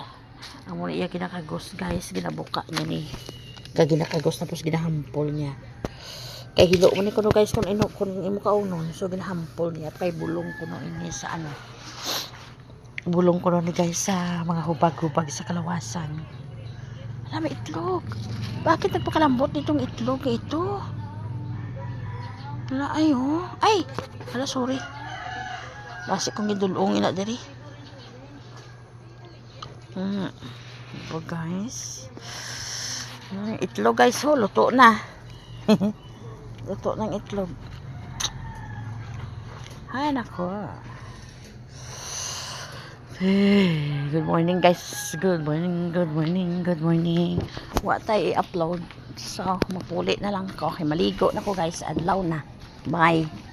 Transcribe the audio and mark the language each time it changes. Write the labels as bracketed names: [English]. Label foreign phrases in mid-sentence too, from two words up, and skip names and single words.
[Hiligaynon] Amo niya kinakagos guys, ginabuka niya ni. Ginakagos tapos ginahampol niya. Kay hilo mo ni kuno guys kung imo kaunon, so ginahampol niya kay bulong kuno ini sa ano. Bulong kuno ni guys sa mga hubag-hubag sa kalawasan. Wala may itlog. [Filipino] Bakit nagpakalambot nitong itlog ito? [Hiligaynon] Wala ay oh. Ay, hala sorry. Basi kong gidulong ina diri. Oh guys. Itlog guys, oh, luto na. [Filipino] Luto ng itlog. [Hiligaynon] Ay nako. [English] Good morning guys. Good morning, good morning, good morning. [Cebuano] Wa tay i-upload. So, magpuli na lang ko. Okay, maligo na ko guys. Adlaw na. Bye.